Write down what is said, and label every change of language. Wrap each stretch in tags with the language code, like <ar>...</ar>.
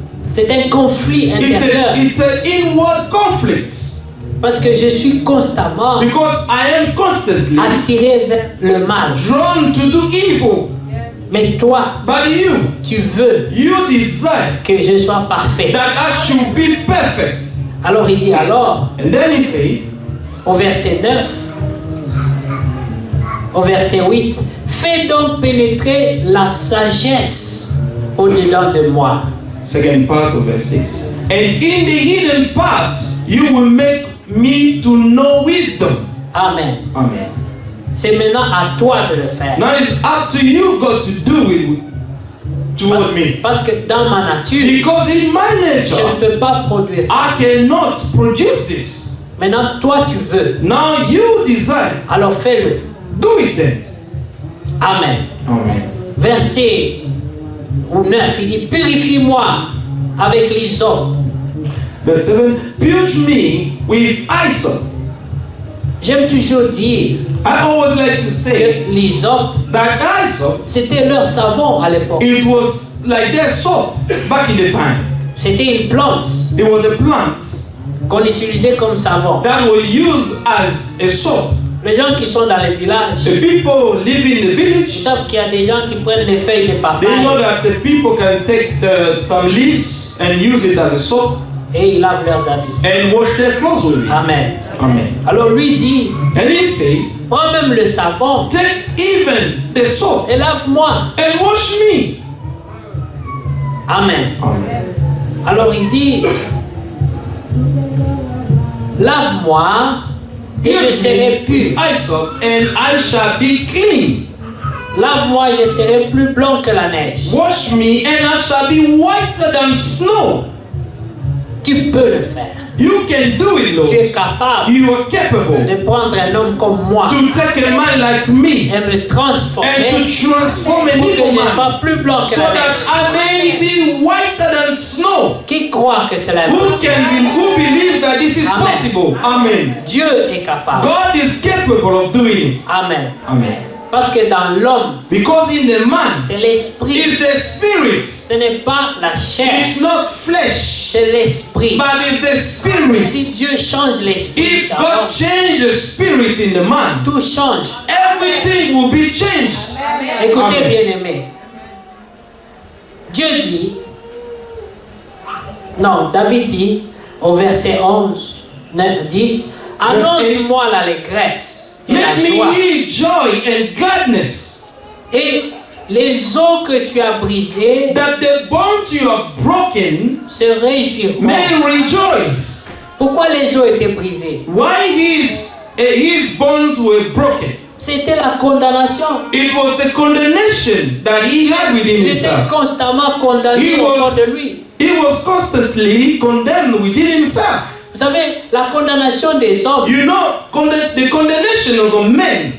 <fr>C'est un conflit intérieur.</fr> <en>It's an inward conflict</en> <fr>Parce que je suis constamment</fr> <en>because I am constantly</en> <fr>attiré vers le mal.</fr> <en>drawn to do evil.</en> <fr>Mais toi,</fr> <en>But</en> <fr>tu veux</fr> <en>you desire</en> <fr>que je sois parfait.</fr> <en>that I should be perfect.</en> <fr>Alors il dit alors,</fr> <en>And then he said,</en> <fr>au verset 9, au verset 8, fais donc pénétrer la sagesse au-dedans de moi.</fr> <en>second part of verse 6. And in the hidden parts you will make me to know wisdom. Amen. Amen.</en> <fr>C'est maintenant à toi de le faire.</fr> <en>Now it's up to you, God, to do it toward me.</en> <fr>Parce que dans ma nature,</fr> <en>Because in my</en> <fr>je ne</fr> <en>nature,</en> <fr>peux pas produire ça.</fr> <en>I cannot produce this.</en> <fr>Maintenant, toi, tu veux.</fr> <en>Now you desire.</en> <fr>Alors fais-le.</fr> <en>Do it then. Amen. Amen.</en> <fr>Verset 9, il dit, purifie-moi avec l'hysope.</fr> <en>Verse 7. Purge me with hyssop.</en> <fr>J'aime toujours dire</fr> <en>I always like to say</en> <fr>que l'hysope,</fr> <en>that hyssop,</en> <fr>c'était leur savon à l'époque.</fr> <en>it was like their soap back in the time.</en> <fr>C'était une plante</fr> <en>It was a plant</en> <fr>qu'on utilisait comme savon.</fr> <en>that was used as a soap.</en> <fr>Les gens qui sont dans les villages,</fr> <en>The people living in the</en> <fr>ils</fr> <en>village,</en> <fr>savent qu'il y a des gens qui prennent les feuilles de</fr> <en>they</en> <fr>papaye</fr> <en>know that the people can take some leaves and use it as a soap</en> <fr>et ils lavent leurs habits.</fr> <en>and wash their clothes with it. Amen. Amen.</en> <fr>Alors lui dit,</fr> <en>And he said,</en> <fr>prends même le savon</fr> <en>take even the soap</en> <fr>et lave-moi.</fr> <en>and wash me. Amen. Amen.</en> <fr>Alors il dit, lave-moi et je serai pur.</fr> <en>Hyssop and I shall be clean.</en> <fr>Lave-moi et je serai plus blanc que la neige.</fr> <en>Wash me and I shall be whiter than snow.</en> <fr>Tu peux le faire.</fr> <en>You can do it, Lord.</en> <fr>Tu es capable</fr> <en>You are capable</en> <fr>de prendre un homme comme moi</fr> <en>to take a man like me</en> <fr>et me transformer</fr> <en>and to transform an</en> <fr>pour que</fr> <en>evil</en> <fr>je</fr> <en>man</en> <fr>sois plus blanc que</fr> <en>so</en> <fr>la</fr> <en>that</en> <fr>neige.</fr> <en>I may be whiter than snow.</en> <fr>Qui croit que c'est la</fr> <en>Who</en> <fr>possible?</fr> <en>who believes that this is Amen. possible? Amen.</en> <fr>Dieu est capable.</fr> <en>God is capable of doing it. Amen. Amen.</en> <fr>Parce que dans l'homme,</fr> <en>Because in the man</en> <fr>c'est l'esprit.</fr> <en>is the spirit.</en> <fr>Ce n'est pas la chair,</fr> <en>It's not flesh,</en> <fr>c'est l'esprit.</fr> <en>but it's the</en> <fr>Si</fr> <en>spirit.</en> <fr>Dieu change l'esprit,</fr> <en>If</en> <fr>alors</fr> <en>God change the spirit in the man,</en> <fr>tout change.</fr> <en>everything will be changed.</en> <fr>Écoutez,</fr> <en>Amen.</en> <fr>bien-aimés. Dieu dit, non, David dit au verset 11, 9, 10, annonce-moi l'allégresse et la</fr> <en>Make me</en> <fr>joie.</fr> <en>hear joy and gladness,</en> <fr>Et les os que tu as brisés</fr> <en>that the bones you have broken</en> <fr>se réjouiront.</fr> <en>may rejoice.</en> <fr>Pourquoi les os étaient brisés?</fr> <en>Why his bones were broken?</en> <fr>C'était la condamnation.</fr> <en>It was the condemnation that he had within</en> <fr>Il était</fr> <en>himself.</en> <fr>constamment condamné</fr> <en>He</en> <fr>au fond</fr> <en>was-</en> <fr>de lui.</fr> <en>He was constantly condemned within himself.</en> <fr>Vous savez, la condamnation des hommes</fr> <en>You know, the condemnation of men</en>